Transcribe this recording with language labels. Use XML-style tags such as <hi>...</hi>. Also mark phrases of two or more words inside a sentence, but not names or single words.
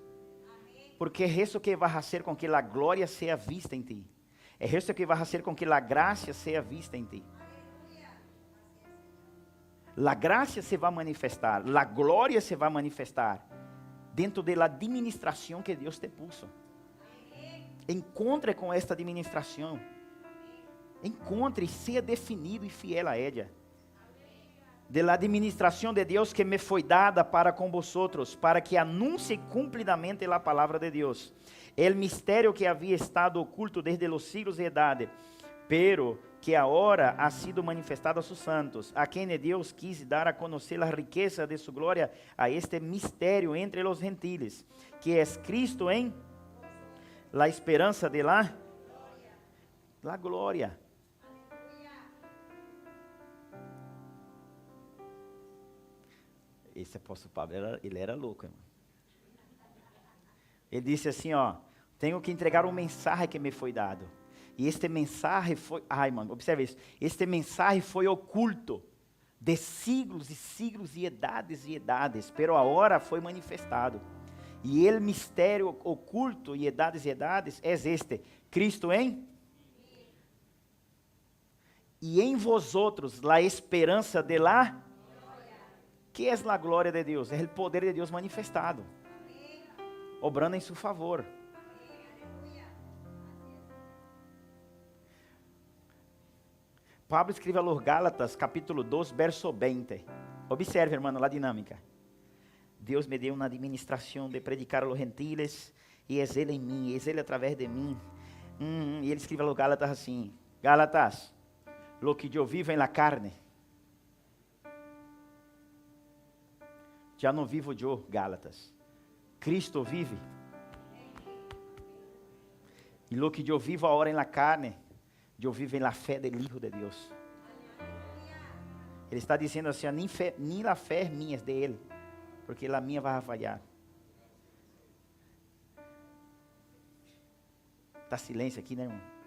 <es>Porque es eso que va a hacer con que la gloria sea vista en ti. Es eso que va a hacer con que la gracia sea vista en ti. La gracia se va a manifestar, la gloria se va a manifestar dentro de la administración que Dios te puso.</es> <pt>Encontre com esta administração. Encontre e seja definido e fiel a ella. De la administração de Deus que me foi dada para com vosotros, para que anuncie cumplidamente a palavra de Deus.</pt> <es>El mistério que havia estado oculto desde los siglos de edade, pero que agora ha sido manifestado a sus santos,</es> <pt>a quem Deus quis dar a conhecer a riqueza</pt> <es>de su glória, a este mistério entre los gentiles,</es> <pt>que é Cristo em</pt> <es>la esperança de la glória.</es> <pt>Esse apóstolo Pablo, ele era louco, irmão. Ele disse assim, ó, tenho que entregar um mensagem que me foi dado. E este mensagem foi, mano, observe isso. Este mensagem foi oculto de siglos e edades, pero agora foi manifestado. E ele mistério oculto e edades é este, Cristo em? E em vosotros la esperança de la... Que é a glória de Deus? É o poder de Deus manifestado. Obrando em seu favor. Pablo escreve a los Gálatas, capítulo 2, verso 20. Observe, hermano, a dinâmica. Deus me deu uma administração de</pt> <es>predicar a los gentiles,</es> <pt>e é Ele em mim, é Ele através de mim. E ele escreve a los Gálatas assim, Gálatas,</pt> <es>lo que</es> <pt>eu vivo em la carne, já não vivo eu, Gálatas, Cristo vive. E</pt> <es>lo que</es> <pt>eu vivo agora em la carne, eu vivo em la fé del Hijo de Deus. Ele está dizendo assim, nem a fé é minha, é de Ele, porque a minha vai falhar. Está silêncio aqui, né, irmão?</pt>